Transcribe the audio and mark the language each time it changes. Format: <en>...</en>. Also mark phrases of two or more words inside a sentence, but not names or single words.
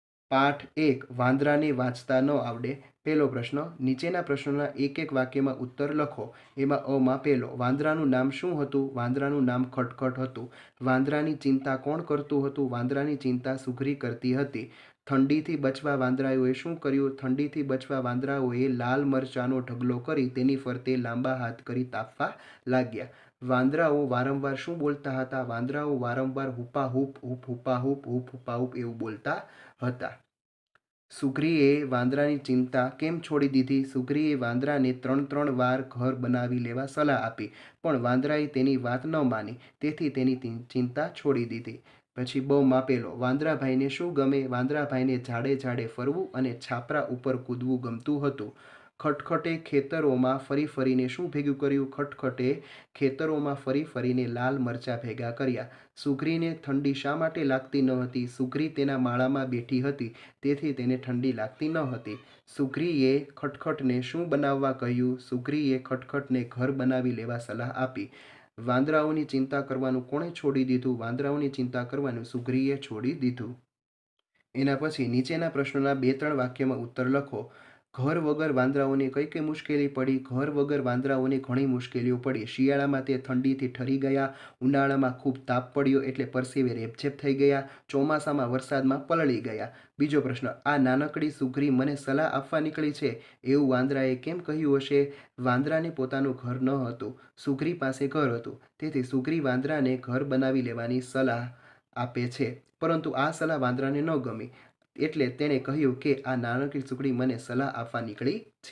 <gu>પાઠ 1 વાંદરાને વાંચતા ન આવડે। પહેલો પ્રશ્ન, નીચેના પ્રશ્નોના એક એક વાક્યમાં ઉત્તર લખો। એમાં અ માં પહેલો, વાંદરાનું નામ શું હતું? વાંદરાનું નામ ખટખટ હતું। વાંદરાની ચિંતા કોણ કરતું હતું? વાંદરાની ચિંતા સુગ્રી કરતી હતી। ઠંડીથી બચવા વાંદરાઓએ શું કર્યું? ઠંડીથી બચવા વાંદરાઓએ લાલ મરચાંનો ઢગલો કરી તેની ફરતે લાંબા હાથ કરી તાપવા લાગ્યા। વાંદરાઓ વારંવાર શું બોલતા હતા? વાંદરાઓ વારંવાર હુપા હુપ હુપ હુપા હુપ હુપ હુપા હુપ એવું બોલતા હતા। સુગ્રીએ વાંદરાની ચિંતા કેમ છોડી દીધી? સુગ્રીએ વાંદરાને 3-3 વાર ઘર બનાવી લેવા સલાહ આપી, પણ વાંદરાએ તેની વાત ન માની, તેથી તેની ચિંતા છોડી દીધી। પછી બ માં પહેલો, વાંદરાભાઈને શું ગમે? વાંદરાભાઈને ઝાડે ઝાડે ફરવું અને છાપરા ઉપર કૂદવું ગમતું હતું। ખટખટે ખેતરોમાં ફરી ફરીને શું ભેગું કર્યું? ખટખટે ખેતરોમાં ફરી ફરીને લાલ મરચાં ભેગા કર્યા। સુગ્રીને ઠંડી શા માટે લાગતી ન હતી? સુગ્રી તેના માળામાં બેઠી હતી, તેથી તેને ઠંડી લાગતી ન હતી। સુગ્રીએ ખટખટને શું બનાવવા કહ્યું? સુગ્રીએ ખટખટને ઘર બનાવી લેવા સલાહ આપી। વાંદરાઓની ચિંતા કરવાનું કોણે છોડી દીધું? વાંદરાઓની ચિંતા કરવાનું સુગ્રીએ છોડી દીધું। એના પછી નીચેના પ્રશ્નોના 2-3 વાક્યમાં ઉત્તર લખો। ઘર વગર વાંદરાઓને કઈ કઈ મુશ્કેલી પડી? ઘર વગર વાંદરાઓને ઘણી મુશ્કેલીઓ પડી। શિયાળામાં તે ઠંડીથી ઠરી ગયા, ઉનાળામાં ખૂબ તાપ પડ્યો એટલે પરસેવે રેબઝેબ થઈ ગયા, ચોમાસામાં વરસાદમાં પલળી ગયા। બીજો પ્રશ્ન, આ નાનકડી સુગ્રી મને સલાહ આપવા નીકળી છે એવું વાંદરાએ કેમ કહ્યું હશે? વાંદરાને પોતાનું ઘર ન હતું, સુગ્રી પાસે ઘર હતું, તેથી સુગ્રી વાંદરાને ઘર બનાવી લેવાની સલાહ આપે છે, પરંતુ આ સલાહ વાંદરાને ન ગમી, એટલે તેણે કહ્યું કે આ નાનકડી સુગ્રી મને સલાહ આપવા નીકળી છે।</gu>